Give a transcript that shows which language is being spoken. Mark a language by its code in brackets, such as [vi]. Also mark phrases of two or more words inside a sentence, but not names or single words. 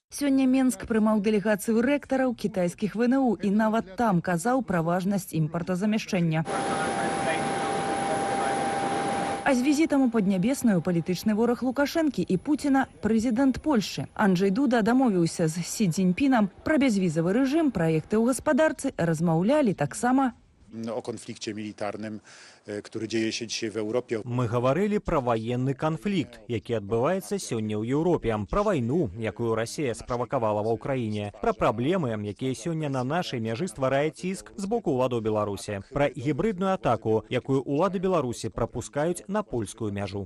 [be] Сёння Менск прымаў дэлегацыю рэктараў кітайскіх ВНУ і нават там казаў пра важнасць імпартазамяшчэння. А з візітам у Паднябесную палітычны вораг Лукашэнкі і Пуціна прэзідэнт Польшчы. Анджэй Дуда дамовіўся з Сі Цзіньпінам пра бязвізавы рэжым, праекты ў гаспадарцы, размаўлялі таксама [pl] o konflikcie militarnym, który dzieje się dzisiaj w Europie. [be] Мы гаварылі пра ваенны канфлікт, які адбываецца сёння ў Еўропе, пра вайну, якую Расія справакавала ва ўкраіне, пра праблемы, якія сёння на нашай мяжы стварае ціск з боку ўладаў Беларусі, пра гібрыдную атаку, якую ўлады Беларусі прапускаюць на польскую мяжу.